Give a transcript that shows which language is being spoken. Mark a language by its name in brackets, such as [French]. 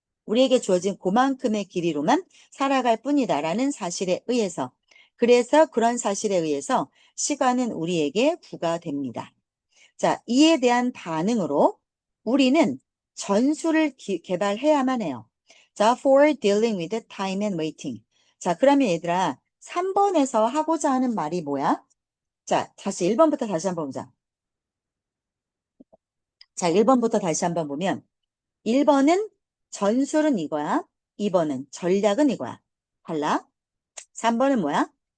[Korean] 우리에게 주어진 그만큼의 길이로만 살아갈 뿐이다라는 사실에 의해서 그래서 그런 사실에 의해서 시간은 우리에게 부과됩니다. 자, 이에 대한 반응으로 우리는 전술을 개발해야만 해요. [English] 자, for dealing with time and waiting. [Korean] 자, 그러면 얘들아, 3번에서 하고자 하는 말이 뭐야? 자, 다시 1번부터 다시 한번 보자. 자, 1번부터 다시 한번 보면 1번은 전술은 이거야. 2번은 전략은 이거야. 달라? 3번은 뭐야?